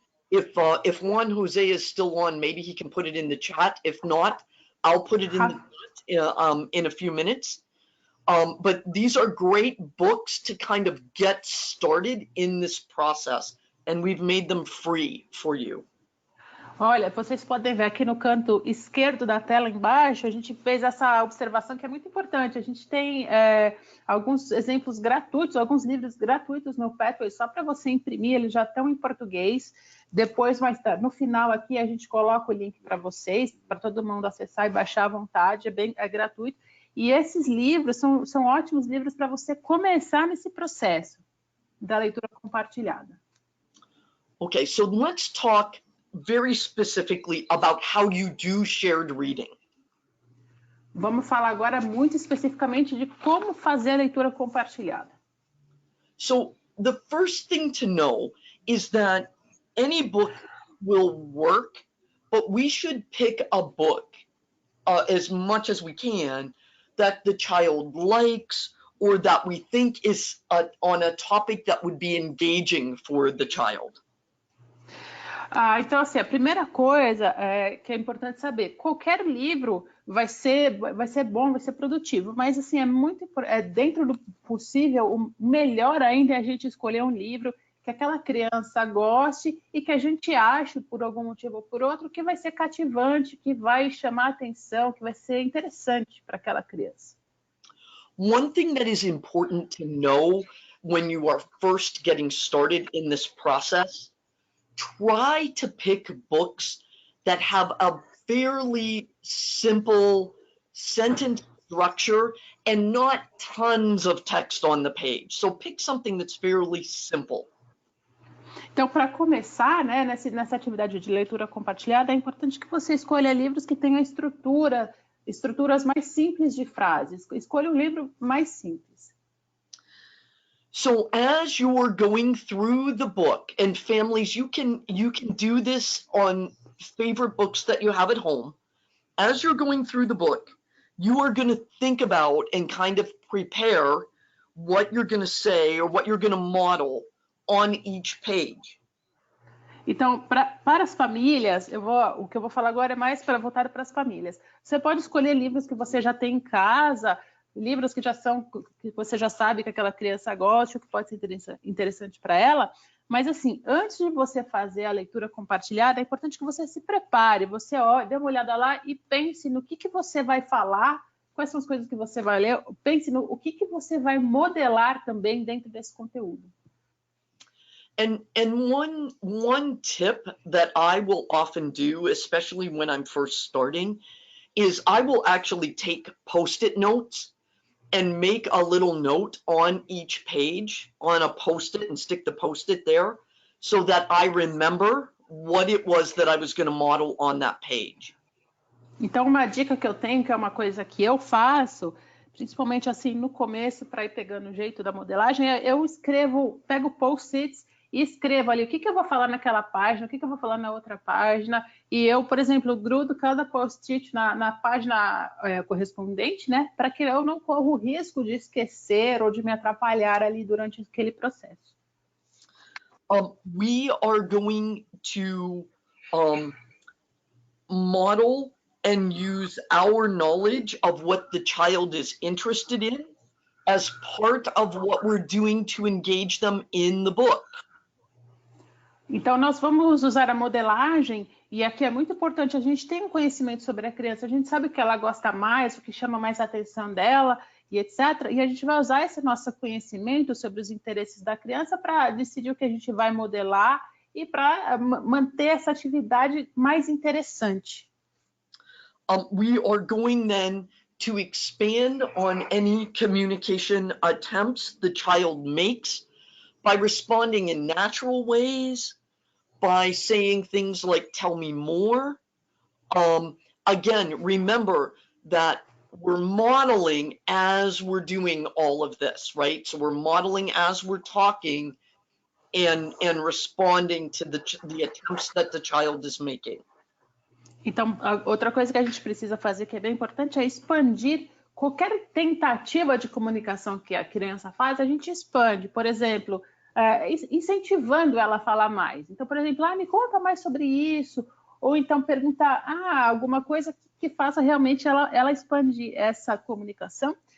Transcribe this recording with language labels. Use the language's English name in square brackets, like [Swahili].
[English] If Juan Jose is still on, maybe he can put it in the chat. If not, I'll put it in the chat in a few minutes. But these are great books to kind of get started in this process, and we've made them free for you. [Portuguese] Olha, vocês podem ver aqui no canto esquerdo da tela embaixo, a gente fez essa observação que é muito importante. A gente tem alguns exemplos gratuitos, alguns livros gratuitos no Pathway, só para você imprimir, eles já estão em português. Depois, no final aqui, a gente coloca o link para vocês, para todo mundo acessar e baixar à vontade, é gratuito. E esses livros são ótimos livros para você começar nesse processo da leitura compartilhada. [English] Okay, so let's talk very specifically about how you do shared reading. [Portuguese] Vamos falar agora muito especificamente de como fazer a leitura compartilhada. [English] So the first thing to know is that any book will work, but we should pick a book as much as we can that the child likes or that we think is on a topic that would be engaging for the child. [Portuguese] Então, assim, a primeira coisa que é importante saber, qualquer livro vai ser bom, vai ser produtivo, mas assim, dentro do possível, o melhor ainda é a gente escolher um livro que aquela criança goste e que a gente ache, por algum motivo ou por outro, que vai ser cativante, que vai chamar a atenção, que vai ser interessante para aquela criança. [English] One thing that is important to know when you are first getting started in this process, try to pick books that have a fairly simple sentence structure and not tons of text on the page. So pick something that's fairly simple. [Portuguese] Então, para começar, né, nessa atividade de leitura compartilhada, é importante que você escolha livros que tenham estruturas mais simples de frases. Escolha um livro mais simples. [English] So as you're going through the book, and families, you can do this on favorite books that you have at home. As you're going through the book, you are going to think about and kind of prepare what you're going to say or what you're going to model on each page. [Portuguese] Então, para as famílias, o que eu vou falar agora é mais voltado para as famílias. Você pode escolher livros que você já tem em casa, livros que que você já sabe que aquela criança gosta, que pode ser interessante para ela. Mas, assim, antes de você fazer a leitura compartilhada, é importante que você se prepare, você dê uma olhada lá e pense no que você vai falar, quais são as coisas que você vai ler, pense no que você vai modelar também dentro desse conteúdo. [English] And one tip that I will often do, especially when I'm first starting, is I will actually take Post-it notes and make a little note on each page on a Post-it and stick the Post-it there so that I remember what it was that I was going to model on that page. [Portuguese] Então, uma dica que eu tenho, que é uma coisa que eu faço, principalmente assim no começo, para ir pegando o jeito da modelagem, eu pego Post-its e escrevo ali o que eu vou falar naquela página, o que eu vou falar na outra página, e eu, por exemplo, grudo cada post-it na página correspondente, né, para que eu não corra o risco de esquecer ou de me atrapalhar ali durante aquele processo. [English] We are going to model and use our knowledge of what the child is interested in as part of what we're doing to engage them in the book. [Portuguese] Então, nós vamos usar a modelagem, e aqui é muito importante, a gente tem um conhecimento sobre a criança, a gente sabe o que ela gosta mais, o que chama mais a atenção dela, e etc. E a gente vai usar esse nosso conhecimento sobre os interesses da criança para decidir o que a gente vai modelar e para manter essa atividade mais interessante. [English] We are going then to expand on any communication attempts the child makes by responding in natural ways, by saying things like, tell me more. Again, remember that we're modeling as we're doing all of this, right? So we're modeling as we're talking and responding to the attempts that the child is making. [Portuguese] Então, outra coisa que a gente precisa fazer, que é bem importante, é expandir qualquer tentativa de comunicação que a criança faz, a gente expande. Por exemplo, incentivando ela a falar mais. Então, por exemplo, me conta mais sobre isso. Ou então perguntar alguma coisa que faça realmente ela expandir essa comunicação.